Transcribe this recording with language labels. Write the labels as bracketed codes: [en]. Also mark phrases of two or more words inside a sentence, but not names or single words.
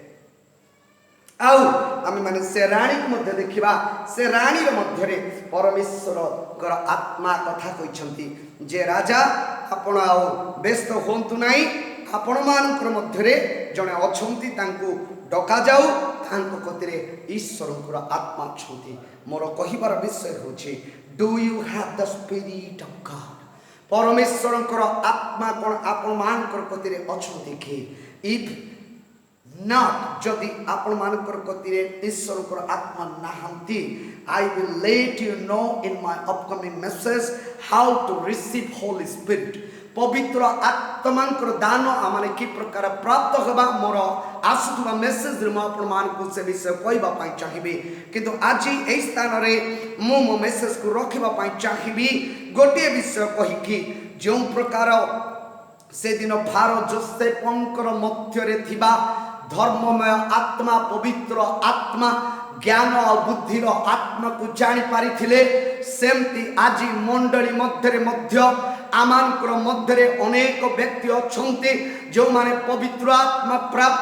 [or] ଆଉ ଆମେ ମାନେ ସେ ରାଣୀକୁ ମଧ୍ୟ ଦେଖିବା, ସେ ରାଣୀର ମଧ୍ୟରେ ପରମେଶ୍ୱରଙ୍କର ଆତ୍ମା କଥା କହିଛନ୍ତି ଯେ ରାଜା, ଆପଣ ଆଉ ବ୍ୟସ୍ତ ହୁଅନ୍ତୁ ନାହିଁ, ଆପଣମାନଙ୍କର ମଧ୍ୟରେ ଜଣେ ଅଛନ୍ତି, ତାଙ୍କୁ ଡକାଯାଉ, ତାଙ୍କ କତିରେ ଈଶ୍ୱରଙ୍କର ଆତ୍ମା ଅଛନ୍ତି। ମୋର କହିବାର ବିଷୟ ହେଉଛି, [en] Do you have the spirit of God? [or] ପରମେଶ୍ୱରଙ୍କର ଆତ୍ମା କ'ଣ ଆପଣମାନଙ୍କର କତିରେ ଅଛନ୍ତି କି? [en] If not, [or] ଯଦି ଆପଣମାନଙ୍କର କତିରେ ଈଶ୍ୱରଙ୍କର ଆତ୍ମା ନାହାନ୍ତି, [en] I will let you know in my upcoming message how to receive Holy Spirit. [or] ପବିତ୍ର ଆତ୍ମାଙ୍କର ଦାନ ଆମେ କି ପ୍ରକାର ପ୍ରାପ୍ତ ହେବା, ମୋର ଆସୁଥିବା ମେସେଜରେ ମୁଁ ଆପଣମାନଙ୍କୁ ସେ ବିଷୟ କହିବା ପାଇଁ ଚାହିଁବି। କିନ୍ତୁ ଆଜି ଏହି ସ୍ଥାନରେ ମୁଁ ମୋ ମେସେଜକୁ ରଖିବା ପାଇଁ ଚାହିଁବି ଗୋଟିଏ ବିଷୟ କହିକି, ଯେଉଁ ପ୍ରକାର ସେଦିନ ଫାରୋ ଯୋସେଫଙ୍କର ମଧ୍ୟରେ ଥିବା ଧର୍ମମୟ ଆତ୍ମା, ପବିତ୍ର ଆତ୍ମା, ଜ୍ଞାନ ଆଉ ବୁଦ୍ଧିର ଆତ୍ମାକୁ ଜାଣିପାରିଥିଲେ, ସେମିତି ଆଜି ମଣ୍ଡଳୀ ମଧ୍ୟରେ ମଧ୍ୟ ଆମମାନଙ୍କର ମଧ୍ୟରେ ଅନେକ ବ୍ୟକ୍ତି ଅଛନ୍ତି ଯେଉଁମାନେ ପବିତ୍ର ଆତ୍ମା ପ୍ରାପ୍ତ।